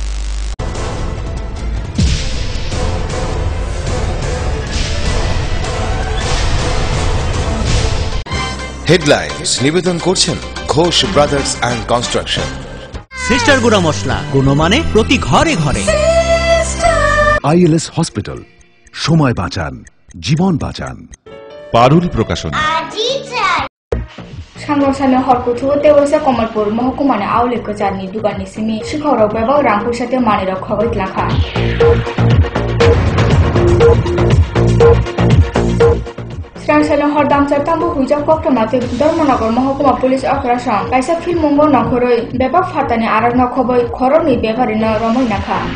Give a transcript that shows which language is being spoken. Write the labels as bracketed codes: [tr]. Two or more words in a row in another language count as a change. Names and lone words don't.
[bn] হেডলাইন্স নিবেদন করছেন ঘোষ ব্রাদার্স অ্যান্ড কনস্ট্রাকশন সিস্টার গুড়া মশলা গুণমানে প্রতি ঘরে ঘরে আইএলএস হসপিটাল সময় বাঁচান জীবন বাঁচান পারুল প্রকাশন [trp] सांग्रांसानो हरकुथु तेवसा कमलपुर महकुमानि आवले कजारनि दुगाननि सिमी शिखराव बेबाव रांखुसाते मानिराव खगैत लाखा स्रांसानो हरदामसा तांबु हुजा कक्टमाते धर्मनगर महकुमा पुलिस अक्रासा काइसा फिल्मंगो नखरै बेबाव फातानि आराग नखबै खरनि बेबारिनो रमै नाखा